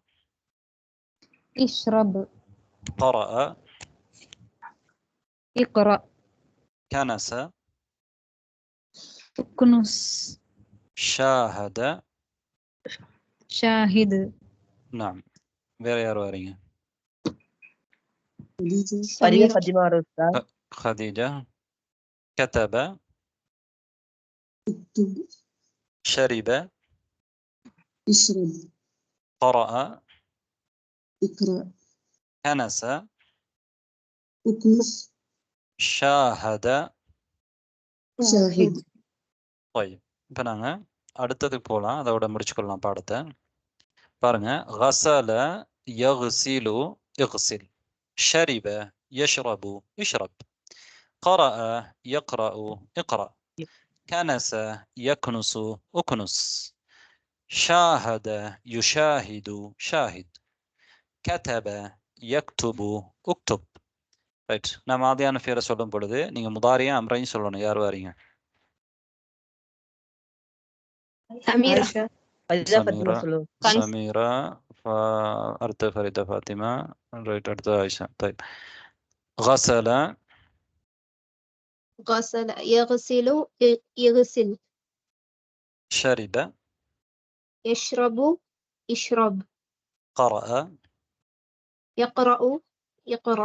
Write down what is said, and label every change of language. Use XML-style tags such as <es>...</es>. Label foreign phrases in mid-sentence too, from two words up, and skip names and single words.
<ar>اشرب قرأ اقرأ كنس اكنس شاهد شاهد. نعم.</ar> <ta>வேற யார் வரீங்க?</ta> <ar>خديجة. كتب شرب اشرب قرأ اقرأ كنس اكنس شاهد شاهد. طيب,</ar> <ta>இப்போ நாங்கள் அடுத்ததுக்கு போகலாம். அதோட முடிச்சுக்கொள்ளலாம் பாடத்தை. பாருங்க.</ta> <ar>غسل يغسل اغسل. شرب يشرب اشرب. قرأ يقرأ اقرأ. كنس يكنس اكنس. شاهد يشاهد شاهد. كتب يكتب اكتب.</ar> <ta>ரைட். நான் மாதியான பேரை சொல்லும் பொழுது நீங்க முதாரியா அம்ரையும் சொல்லணும். யார் வாரீங்க?</ta> <ar>سميرة</ar> <ta>சமீரா. சமீரா. அடுத்த ஃபரிதா ஃபாத்திமா. ரைட். அடுத்த ஆயிஷா.</ta> <ar>طيب. غسل غسل يغسل يغسل. شرب يشرب يشرب. قرأ يقرأ يقرأ.</ar>